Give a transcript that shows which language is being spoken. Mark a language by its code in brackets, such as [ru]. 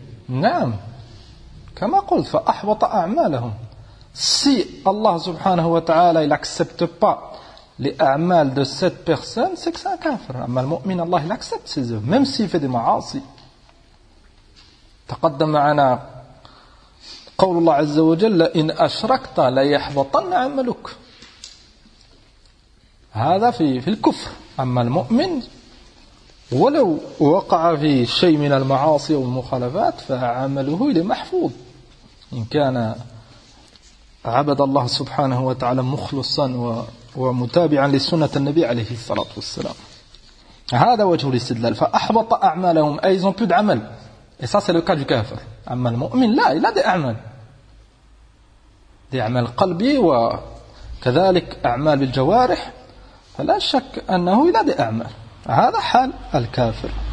[ar] نعم كما قلت فأحبط أعمالهم. [fr] Si Allah [ar] سبحانه وتعالى [fr] il accepte pas les أعمال de cette personne, c'est que c'est un kafir. [ar] أما المؤمن الله [fr] il accepte ses œuvres, même s'il fait des معاصي. [ar] تقدم معنا قول الله عز وجل إن أشركت لا يحبطن عملك. هذا في الكفر. أما المؤمن ولو وقع في شيء من المعاصي والمخالفات فعمله إلى محفوظ إن كان عبد الله سبحانه وتعالى مخلصا ومتابعا لسنة النبي عليه الصلاة والسلام. هذا وجه الاستدلال. فأحبط أعمالهم أي [fr] ils ont plus d'amal. Et ça c'est le cas du kafir. [ar] أما المؤمن لا, [fr] il a des [ar] أعمال, des أعمال قلبي وكذلك أعمال بالجوارح, فلا شك أنه il a des أعمال. هذا حال الكافر.